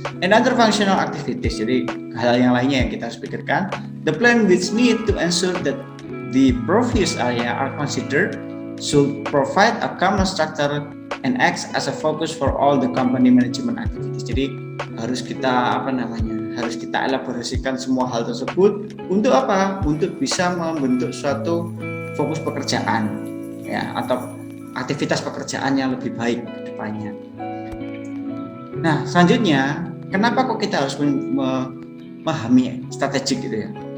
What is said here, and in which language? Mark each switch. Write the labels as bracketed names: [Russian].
[English] And other functional activities, [Indonesian] jadi hal yang lainnya yang kita harus pikirkan. [English] The plan which need to ensure that the previous area are considered should provide a common structure and acts as a focus for all the company management activities. [Indonesian] Jadi harus kita harus kita elaborasikan semua hal tersebut untuk apa? Untuk bisa membentuk suatu fokus pekerjaan ya, atau aktivitas pekerjaan yang lebih baik ke depannya. Nah, selanjutnya, kenapa kok kita harus memahami strategik gitu ya?